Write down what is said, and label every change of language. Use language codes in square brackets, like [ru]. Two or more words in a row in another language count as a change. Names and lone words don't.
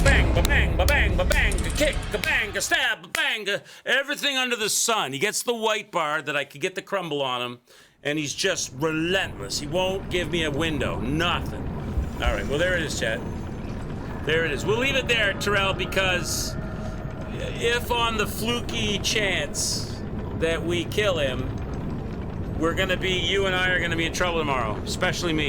[en] ba-bang, ba-bang, ba-bang, a kick, a bang, a stab, a bang, everything under the sun. He gets the white bar that I could get the crumble on him, and he's just relentless. He won't give me a window, nothing. All right, well, there it is, Chad. There it is. We'll leave it there, Terrell, because if on the fluky chance that we kill him, you and I are gonna be in trouble tomorrow, especially me.